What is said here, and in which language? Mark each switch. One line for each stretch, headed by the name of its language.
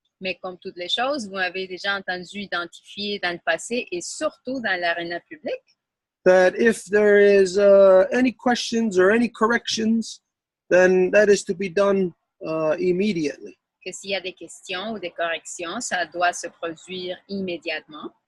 French: Mais comme toutes les choses, vous m'avez déjà entendu identifier dans le passé et surtout dans l'aréna publique
English: that if there is any questions or any corrections, then that is to be done immediately.
French: que s'il y a des questions ou des corrections, ça doit se produire immédiatement.